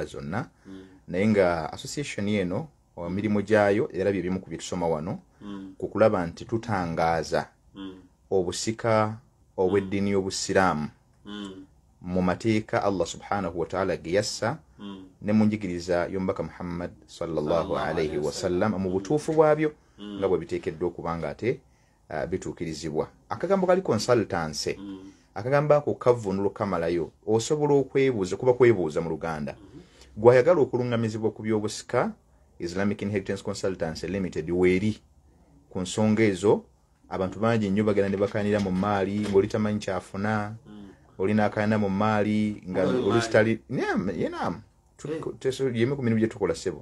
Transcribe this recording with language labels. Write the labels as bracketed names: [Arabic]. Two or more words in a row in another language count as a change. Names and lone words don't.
[Ganda] zonna naye nga association eno emirimu gyayo era bye bimu ku bye tusoma wano ku kulaba nti tutangaaza obusika obw'eddiini y'obusiraamu mu mateeka [Arabic] الله سبحانه وتعالى [Ganda] ge yassa ne mu njigiriza y'omubaka Muhammad [Arabic] صلى الله عليه وسلم [Ganda] mu butuufu bwabyo nga bwe biteekeddwa okubanga ate bituukirizibwa. Akagambo kali consultancy akagamba ako kavvunulo kamalayo osobola okwebuuza kuba kwebuuza mu Luganda gwayagala okulungamizibwa ku by'obusika Islamic Inheritance Consultancy Limited weeri ku nsonga ezo abantu bangi nnyo bagenda ne bakaanira mu maali ng'oli tamanyi kyafuna olina akaana mu maali nga olustali yenam yemu ku mirimu gye tukola sebo.